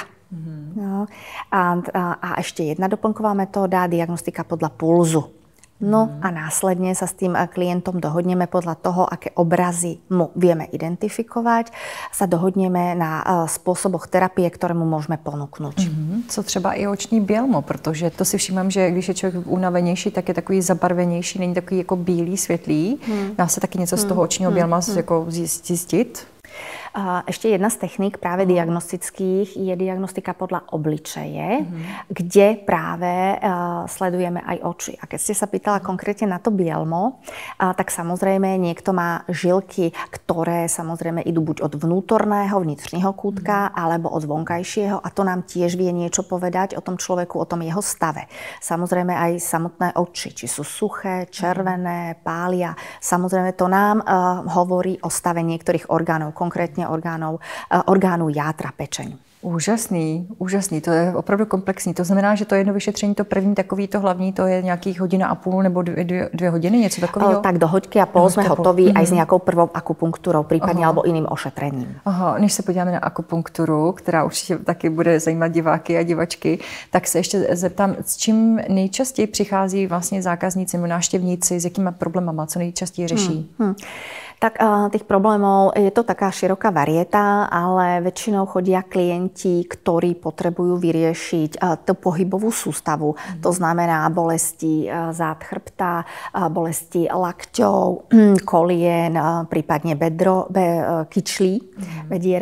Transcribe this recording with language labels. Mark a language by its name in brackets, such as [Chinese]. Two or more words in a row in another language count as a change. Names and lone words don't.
[Slovak] No, a ešte jedna doplnková metóda, diagnostika podľa pulzu. No a následne sa s tým klientom dohodneme podľa toho, aké obrazy mu vieme identifikovať, sa dohodneme na spôsoboch terapie, ktoré mu môžeme ponúknuť. [Czech] Co třeba i oční bělmo, protože to si všímám, že když je člověk unavenější, tak je takový zabarvenější, není takový jako bílý, světlý. Dá se taky něco z toho očního bělma jako zjistit? [Slovak] Ešte jedna z techník práve diagnostických je diagnostika podľa obličeje, kde práve sledujeme aj oči. A keď ste sa pýtala konkrétne na to bielmo, tak samozrejme niekto má žilky, ktoré samozrejme idú buď od vnútorného kútka, alebo od vonkajšieho a to nám tiež vie niečo povedať o tom človeku, o tom jeho stave. Samozrejme aj samotné oči, či sú suché, červené, pália. Samozrejme to nám hovorí o stave niektorých orgánov, konkrétne orgánu játra, pečeň. [Czech] Úžasný, to je opravdu komplexní. To znamená, že to jedno vyšetření, to první takový, to hlavní, to je nějakých hodina a půl nebo dvě hodiny, něco takového? [Slovak] Tak do hoďky a pol sme hotoví aj s nějakou prvou akupunktúrou, prípadně alebo iným ošetrením. [Czech] Aha, než se podíváme na akupunkturu, která určitě taky bude zajímat diváky a divačky, tak se ještě zeptám, s čím nejčastěji přichází vlastně zákazníci nebo návštěvníci, s jakýma problémama, co nejčastěji řeší? [Slovak] Tak tých problémov je to taká široká varieta, ale väčšinou chodia klienti, ktorí potrebujú vyriešiť tú pohybovú sústavu. To znamená bolesti zád chrbta, bolesti lakťov, kolien, prípadne kyčlí, bedier.